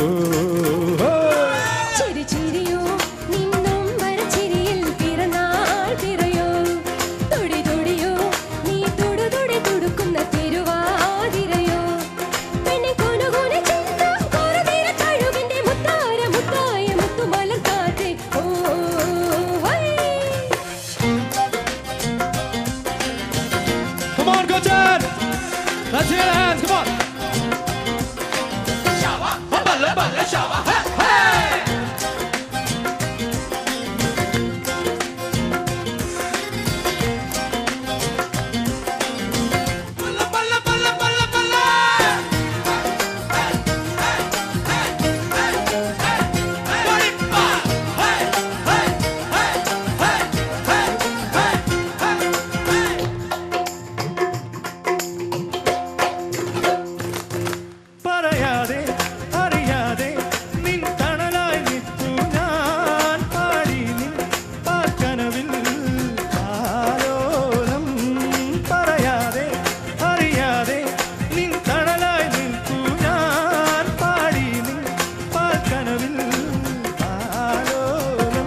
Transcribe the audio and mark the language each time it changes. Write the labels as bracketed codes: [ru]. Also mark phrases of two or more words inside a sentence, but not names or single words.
[ml] ചിരി ചിരിയോ നിന്നും വരച്ചിരിയിൽ പിറന്നാൾ തിരയോ തുടി തുടിയോ നീ തുടി തുടി തുടുക്കുന്ന തിരുവാതിരയോ പെണ്ണിൻ കുനുകുനി ചിന്നും കുറുനിറ തഴുകന്റെ മുത്താരം മുത്തായ മുത്തുമലർത്താട്ടെ ഓ [en] Come on, go Chad! Let's hear the hands, come on! Shower, balla balla shower, hey, hey! Balla balla balla balla balla! Hey, hey, hey, hey, hey, hey! Baripa! Hey, hey, hey, hey, hey, hey, hey, hey! [ml] പറയാതെ അറിയാതെ നിൻ തണലായി നിൽക്കൂ ഞാൻ പാടി നിൻ പാർക്കനവിൽ ആലോലം പറയാതെ അറിയാതെ നിൻ തണലായി നിൽക്കൂ ഞാൻ പാടി നിൻ പാർക്കനവിൽ ആലോലം